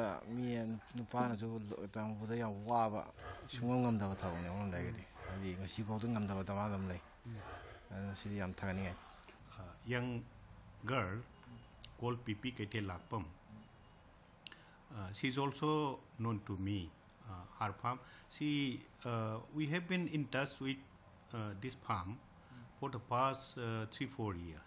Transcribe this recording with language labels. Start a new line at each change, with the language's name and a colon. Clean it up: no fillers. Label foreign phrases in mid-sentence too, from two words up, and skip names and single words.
Manipuri: ꯃꯤ ꯅꯨꯄꯥꯅꯁꯨ ꯇꯝꯕꯗ ꯌꯥꯝ ꯋꯥꯕ ꯁꯨꯡꯉꯝ ꯉꯝꯗꯕ ꯊꯕꯛꯅꯦ ꯑꯃꯔꯣꯝꯗꯒꯤꯗꯤ ꯍꯥꯏꯗꯤ ꯉꯁꯤꯐꯥꯎꯗ ꯉꯝꯗꯕ ꯗꯃꯥ ꯑꯗꯨꯝ ꯂꯩ ꯑꯗꯨꯅ ꯁꯤꯗꯤ ꯌꯥꯝ ꯊꯥꯒꯠꯅꯤꯡꯉꯥꯏ
English: young girl called Pipi Keithellakpam. She is also known to me. Her farm. We have been in touch with this farm for the past 3-4 years.